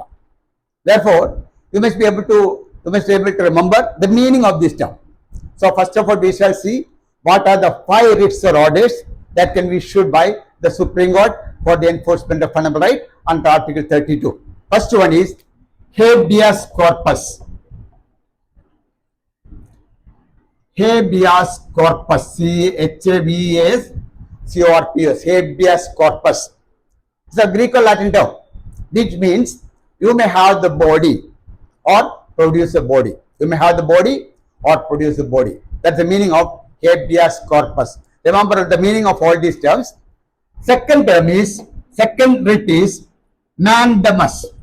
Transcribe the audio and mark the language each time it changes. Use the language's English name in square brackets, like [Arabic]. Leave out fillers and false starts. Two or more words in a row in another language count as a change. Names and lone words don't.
[English] Therefore, you must be able to remember the meaning of this term. So first of all, we shall see what are the 5 writs or orders that can be issued by the Supreme Court for the enforcement of fundamental right under Article 32. First one is [Latin] Habeas corpus. Habeas corpus, [English] C-H-A-B-E-A-S-C-O-R-P-S, [Latin] Habeas corpus. [English] It's a Greek or Latin term, which means you may have the body or produce a body. You may have the body or produce a body. That's the meaning of [Latin] Habeas corpus. [English] Remember the meaning of all these terms. Second writ is Mandamus.